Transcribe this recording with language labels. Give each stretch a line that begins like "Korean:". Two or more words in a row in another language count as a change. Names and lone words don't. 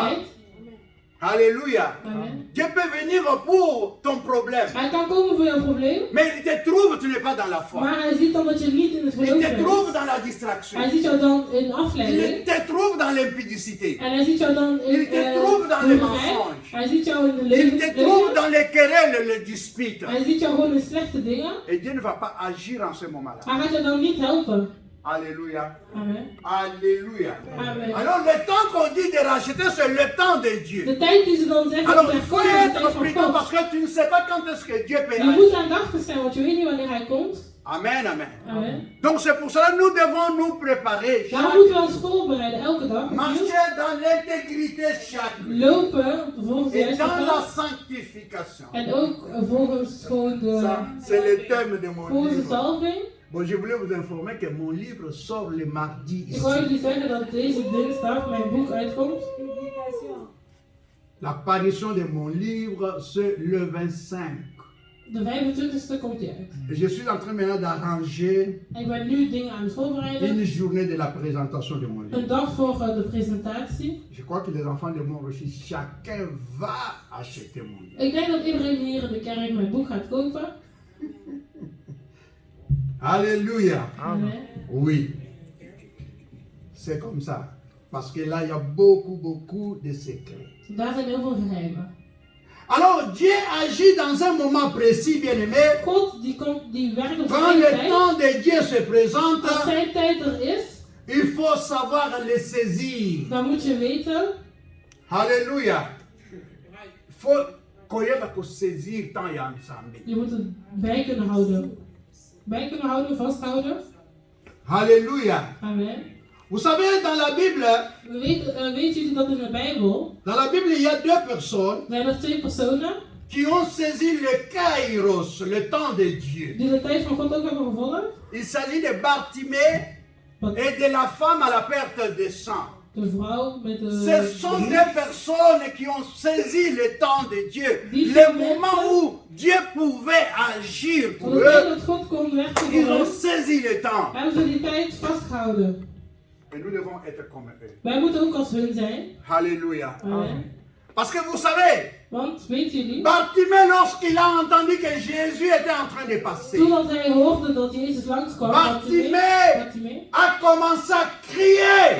French: pas.
Dutch: tijd.
French: Alléluia. Amen. Dieu peut venir pour ton problème.
Dutch: Hij kan komen voor jouw probleem,
French: Mais il te trouve, tu n'es pas dans la foi.
Dutch: maar hij ziet dan dat je niet in het
French: Il
Dutch: geloof
French: te trouve
Dutch: bent.
French: dans la distraction.
Dutch: Hij ziet jou dan in
French: Il
Dutch: afleiding.
French: te trouve dans l'impudicité.
Dutch: En hij ziet jou dan in
French: Il te trouve dans les
Dutch: hoererij.
French: mensonges.
Dutch: Hij ziet jou in de
French: Il te trouve
Dutch: leugen.
French: dans les querelles, les disputes.
Dutch: Hij ziet jou gewoon in slechte dingen.
French: Et Dieu ne va pas agir en ce moment-là.
Dutch: Hij gaat jou dan niet helpen.
French: Alléluia. Amen. Alléluia. Amen. Alors le temps qu'on dit de racheter, c'est le temps de Dieu.
Dutch: De tijd die ze dan zeggen,
French: Alors
Dutch: dat
French: il
Dutch: is
French: faut
Dutch: de tijd
French: être
Dutch: van
French: prudent
Dutch: God.
French: parce que tu ne sais pas quand est-ce que Dieu peut
Dutch: Je
French: agir.
Dutch: moet aandachtig zijn, want je weet niet wanneer hij komt.
French: Amen, amen. Amen. Donc c'est pour cela que nous devons nous préparer.
Dutch: Daarom moeten we ons voorbereiden elke dag.
French: Marcher dans l'intégrité chaque jour.
Dutch: Lopen volgens de
French: Et
Dutch: juiste
French: dans la
Dutch: pad.
French: sanctification.
Dutch: En ook volgens gewoon de,
French: Ça, c'est le thème de mon
Dutch: volgens de
French: livre.
Dutch: salving.
French: Bon, je voulais vous informer que mon livre sort le mardi
Dutch: Ik wou
French: ici.
Dutch: jullie zeggen dat deze dinsdag mijn boek uitkomt.
French: L'apparition de mon livre, c'est le 25.
Dutch: De 25e komt hij uit.
French: Et je suis en train maintenant d'arranger
Dutch: En ik ben nu dingen aan het voorbereiden.
French: une journée de la présentation de mon livre.
Dutch: Een dag voor de presentatie.
French: Je crois que les enfants de mon reçu, chacun va acheter mon livre.
Dutch: Ik denk dat iedereen hier in de kerk mijn boek gaat kopen.
French: Alléluia. Amen. Oui. C'est comme ça. Parce que là, il y a beaucoup de secrets.
Dutch: Daar zijn heel veel geheimen.
French: Alors, Dieu agit dans un moment précis, bien-aimé.
Dutch: God die werkt op
French: Quand
Dutch: zijn
French: le
Dutch: tijd.
French: temps de Dieu se présente,
Dutch: Als zijn tijd er is,
French: il faut savoir le saisir.
Dutch: dan moet je weten.
French: Alléluia. Il faut qu'on ait à saisir tant et ensemble.
Dutch: Je moet het bij kunnen houden. Bij kunnen houden, vasthouden.
French: Alléluia. Amen. Vous savez, dans la Bible,
Dutch: Weet jullie dat in de Bijbel
French: dans la Bible, il y a deux personnes
Dutch: zijn er twee personen
French: qui ont saisi le kairos, le temps de Dieu.
Dutch: die de tijd van God ook hebben gevolgd?
French: Il s'agit de Bartimée et de la femme à la perte de sang.
Dutch: de vrouw met de...
French: Ce sont des personnes qui ont saisi le temps de Dieu.
Dutch: Die
French: Le
Dutch: mensen-
French: moment où Dieu pouvait agir
Dutch: Op
French: pour
Dutch: het moment
French: eux,
Dutch: dat God kon werken
French: ils
Dutch: voor
French: ont
Dutch: hen,
French: saisi le temps.
Dutch: hebben ze die tijd vastgehouden.
French: Et nous devons être comme eux.
Dutch: Wij moeten ook als hun zijn.
French: Alléluia. Amen. Parce que vous savez,
Dutch: Want, weet jullie,
French: Bartimée, lorsqu'il a entendu que Jésus était en train de passer,
Dutch: toen hij hoorde dat Jezus langskwam,
French: Bartimée a commencé à crier.